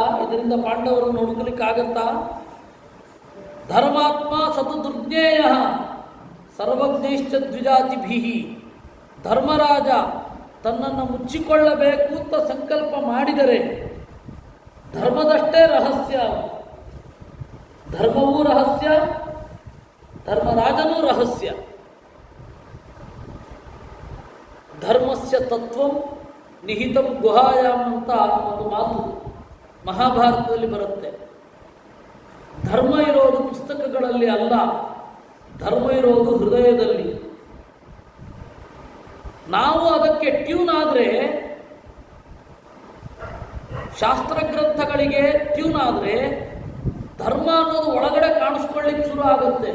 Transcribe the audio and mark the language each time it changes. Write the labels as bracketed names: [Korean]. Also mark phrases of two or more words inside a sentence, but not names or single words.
[Kannada] ಇದರಿಂದ ಪಾಂಡವರನ್ನು ಹುಡುಕಲಿಕ್ಕೆ ಆಗತ್ತಾ? [Sanskrit] ಧರ್ಮಾತ್ಮ ಸತು ದುರ್ಜ್ಞೇಯ ಸರ್ವಜ್ಞೈಶ್ಚ ದ್ವಿಜಾತಿಭಿ. [Kannada] ಧರ್ಮರಾಜ ತನ್ನನ್ನು ಮುಚ್ಚಿಕೊಳ್ಳಬೇಕು ಅಂತ ಸಂಕಲ್ಪ ಮಾಡಿದರೆ ಧರ್ಮದಷ್ಟೇ ರಹಸ್ಯ. ಧರ್ಮವೂ ರಹಸ್ಯ, ಧರ್ಮರಾಜನೂ ರಹಸ್ಯ. [Sanskrit] ಧರ್ಮಸ್ಯ ತತ್ವಂ ನಿಹಿತಂ ಗುಹಾಯಾಮ್ [Kannada] ಅಂತ ಒಂದು ಮಾತು ಮಹಾಭಾರತದಲ್ಲಿ ಬರುತ್ತೆ. ಧರ್ಮ ಇರೋದು ಪುಸ್ತಕಗಳಲ್ಲಿ ಅಲ್ಲ, ಧರ್ಮ ಇರೋದು ಹೃದಯದಲ್ಲಿ. ನಾವು ಅದಕ್ಕೆ ಟ್ಯೂನ್ ಆದರೆ, ಶಾಸ್ತ್ರಗ್ರಂಥಗಳಿಗೆ ಟ್ಯೂನ್ ಆದರೆ, ಧರ್ಮ ಅನ್ನೋದು ಒಳಗಡೆ ಕಾಣಿಸ್ಕೊಳ್ಳಿಕ್ಕೆ ಶುರು ಆಗುತ್ತೆ.